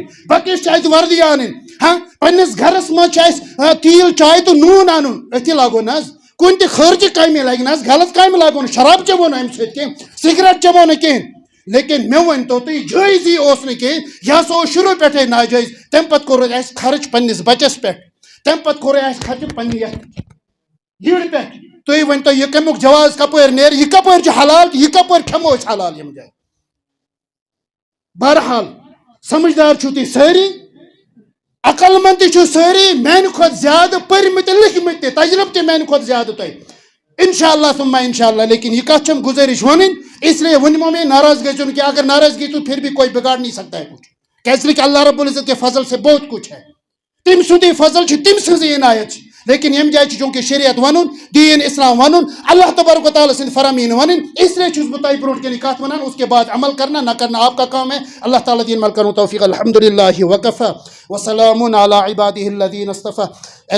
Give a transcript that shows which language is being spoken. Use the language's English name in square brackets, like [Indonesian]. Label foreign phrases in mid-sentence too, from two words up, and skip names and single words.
[Kashmiri] بَکِس چھِ اَسہِ وردی انٕنۍ ہاں پننِس گرس منٛز چھِ اَسہِ تیٖل چاے تہٕ نوٗن انُن أتھی لاگو نہ حظ کُنہِ تہِ خٲرجہِ کامہِ لگہِ نہ حظ غلط کامہِ لاگو نہٕ شراب چٮ۪مو نہٕ امہِ سۭتۍ کینٛہہ سِگریٹ چٮ۪مو نہٕ کینٛہہ لیکن مےٚ ؤنۍتو تُہۍ جٲیزٕے اوس نہٕ کینٛہہ یہِ ہسا اوس شروٗع پٮ۪ٹھَے ناجٲیز تمہِ پتہٕ کوٚر اَسہِ خرٕچ پننِس بچس پٮ۪ٹھ تمہِ پتہٕ کوٚر اَسہِ خرچہِ پننہِ یتھ یِرِ پٮ۪ٹھ تُہۍ ؤنۍتو یہِ کمیُک جواز کپٲرۍ نیرِ یہِ کپٲرۍ چھُ حلال یہِ کپٲرۍ کھٮ۪مو أسۍ حلال ییٚمہِ جایہِ بہرحال سمجھدار چھِو تُہۍ سٲری عقل مند تہِ چھِو سٲری میانہِ کھۄتہٕ زیادٕ پٔرمٕتۍ تہٕ لیکھمٕتۍ تہِ تجربہٕ تہِ میانہِ کھۄتہٕ زیادٕ تۄہہِ [Arabic] انشاء اللہ ثم انشاء اللہ [Kashmiri] لیکن یہ کت چھم گزارش ونٕنۍ [Urdu] اس لیے [Kashmiri] ونمو میں ناراض گژھِو نہٕ کینٛہہ [Urdu] اگر ناراضگی تو پھر بھی کوئی بگاڑ نہیں سکتا ہے کچھ کیسے کہ اللہ رب العزت کے فضل سے بہت کچھ ہے [Kashmiri] تم سندی فضل تم سن عنایت لیکن یم جائے چونکہ شریعت ون دین اسلام ون اللہ تبارک و تعالیٰ سند فرامین ون [Urdu] اس لیے [Kashmiri] چھس بہ تہ برونٹ کن کت ونان [Urdu] اس کے بعد عمل کرنا نہ کرنا آپ کا کام ہے [Kashmiri] اللہ تعالیٰ دین عمل کروں توفیق [Arabic] الحمد للہ وکفى وسلام علی عباده الذین اصطفى.